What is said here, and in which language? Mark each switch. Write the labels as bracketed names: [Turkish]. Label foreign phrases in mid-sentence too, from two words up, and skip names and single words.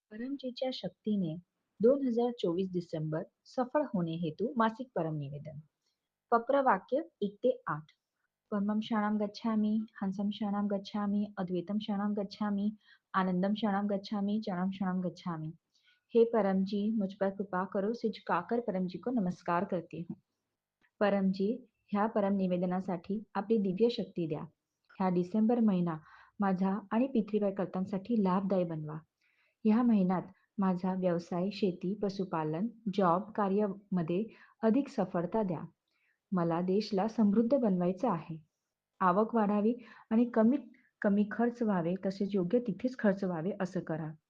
[Marathi] परमजीच्या शक्तीने 2024 डिसेंबर सफल होणे हेतु मासिक परम निवेदन. पप्रवाक्य 1 ते 8. [Sanskrit] परमं शरणं गच्छामि, हंसं शरणं गच्छामि, अद्वैतम शरणं गच्छामि, आनंदम शरणं गच्छामि, चरणं शरणं गच्छामि. [Hindi] हे परम जी, मुझ पर कृपा करो, से झुकाकर परम जी को नमस्कार करती हूँ. [Marathi] परम जी, ह्या परम निवेदनासाठी आपली दिव्य शक्ती द्या. ह्या डिसेंबर महिना माझा आणि पृथ्वीवर कर्त्यांसाठी लाभदायी बनवा. ह्या महिन्यात माझा व्यवसाय, शेती, पशुपालन, जॉब, कार्यामध्ये अधिक सफलता द्या. मला देशला समृद्ध बनवायचं आहे. आवक वाढावी आणि कमीत कमी खर्च व्हावे, तसेच योग्य तिथेच खर्च व्हावे असं करा.